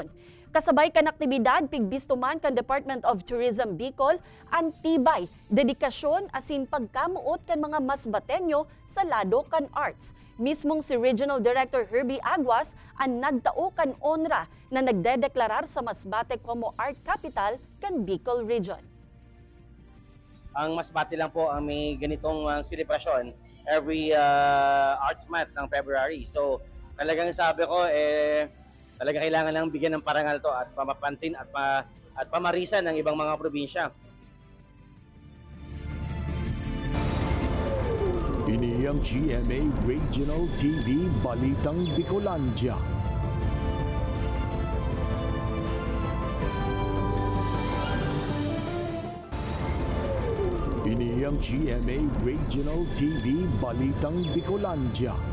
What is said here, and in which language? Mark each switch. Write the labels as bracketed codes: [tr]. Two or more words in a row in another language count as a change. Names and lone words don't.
[bik] Kasabay kan aktibidad, pigbisto man kan Department of Tourism Bicol, ang tibay, dedikasyon asin pagkamuot kan mga Masbateño sa lado kan arts. Mismong si Regional Director Herbie Aguas ang nagtao kan onra na nagdedeklarar sa Masbate como Art Capital kan Bicol Region. [tl] Ang Masbate lang po ang may ganitong selebrasyon [en] every Arts Month [tl] ng February. So talagang sabi ko, talagang kailangan lang bigyan ng parangal to at pamapansin at pamarisan ng ibang mga probinsya. [bik] Ini ang GMA Regional TV Balitang Bicolandia. Ini ang GMA Regional TV Balitang Bicolandia.